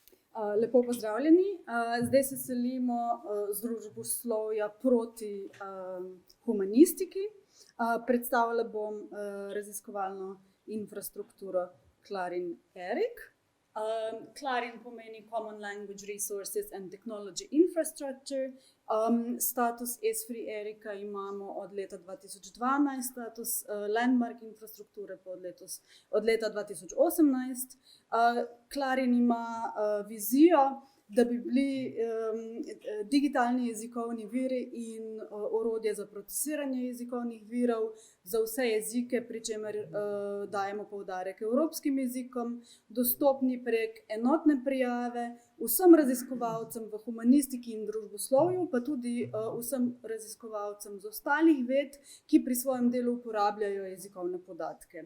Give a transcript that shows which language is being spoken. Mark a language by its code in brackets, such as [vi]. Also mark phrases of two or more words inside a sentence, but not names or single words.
[sl] Lepo pozdravljeni. Zdaj se selimo z družboslovja proti humanistiki. Predstavila bom raziskovalno infrastrukturo Clarin ERIC. [en] Clarin pomeni Common Language Resources and Technology Infrastructure. [sl] Status ESFRI ERIC-a imamo od leta 2012, status Landmark infrastrukture pa od leta 2018. Clarin ima vizijo, da bi bili digitalni jezikovni viri in orodje za procesiranje jezikovnih virov za vse jezike, pri čemer dajemo poudarek evropskim jezikom, dostopni prek enotne prijave vsem raziskovalcem v humanistiki in družboslovju, pa tudi vsem raziskovalcem z ostalih ved, ki pri svojem delu uporabljajo jezikovne podatke.